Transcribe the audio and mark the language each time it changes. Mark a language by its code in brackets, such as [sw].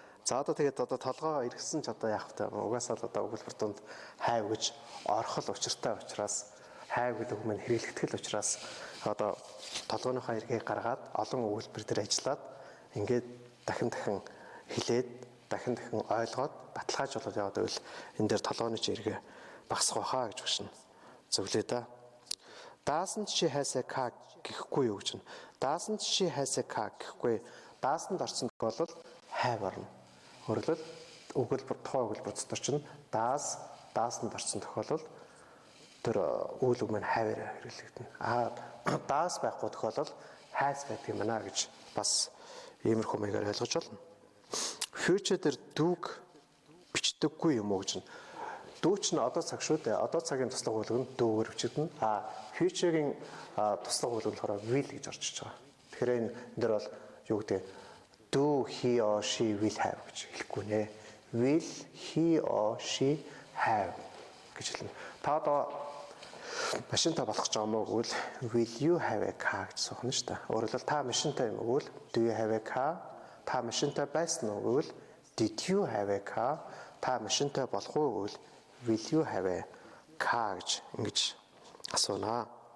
[mn] За одоо тэгээд толгоо эргэсэн ч одоо яах вэ? Угаасаа л одоо өгүүлбэр дунд have гэж орхол учиртай учраас have гэдэг үг маань хэрэглэгдэх учраас одоо толгойнхоо эргийг гаргаад олон өгүүлбэр дээр ажиллаад ингээд дахин хэлээд дахин ойлгоод баталгаажуулаад яваад байвал энэ дээр толгойн чи эргээ багасах байхаа гэж багш нь зөвлөө да. [en] Doesn't she has a car [mn] гэхгүй юу гэж байна. [en] Doesn't she has a car [mn] гэхгүй. Doesn't орсон бол have орно. Өөрөлдөл өгүүлбэр тухайн өгүүлбэр дотор чинь doesn't орсон тохиолдолд тэр үйл үг маань have-аар хэрэглэгдэнэ. Does байхгүй тохиолдолд has байдаг юм байна гэж бас иймэрхүү маягаар ойлгож болно. Future дээр do-г бичдэггүй юм уу гэж байна. Do ч нь одоо цаг шүү дээ. Одоо цагийн туслах хуулийг нь do-гээр бичигдэнэ. Future-ийн туслах хуулийг болохоор will гэж орж иж байгаа. Тэгэхээр энэ дээр бол юу гэдэг [en] do he or she will have [mn] гэж хэлэхгүй нэ. [en] Will he or she have [mn] гэж хэлнэ. Та одоо машинтай болох ч юм уу гэвэл [en] will you have a car [mn] гэж сухна шүү дээ. Өөрөөр хэлбэл та машинтай юм уу гэвэл [en] do you have a car? [mn] Та машинтай байсан уу гэвэл [en] did you have a car? [mn] Та машинтай болох уу гэвэл [en] will you have a car [mn] гэж ингэж асууна.